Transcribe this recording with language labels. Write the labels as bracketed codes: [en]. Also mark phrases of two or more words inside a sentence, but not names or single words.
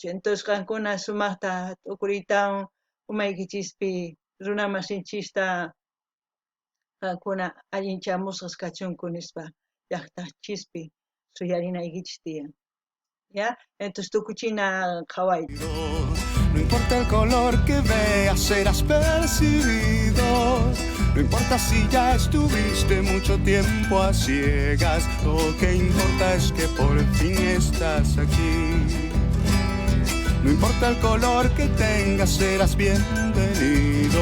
[qu] Entonces, qankuna sumaqta tukuriytawan umaykichispi runa masinchista qankuna allinchamusqas kachunku nispa llaqtachispi suyarinaykichis tiyan. [es] ¿Ya? [qu] Entonces tukuchina qhawayta. [es] No importa el color que veas, serás percibido. No importa si ya estuviste mucho tiempo a ciegas. Lo que importa es que por fin estás aquí. No importa el color que tengas, serás bienvenido.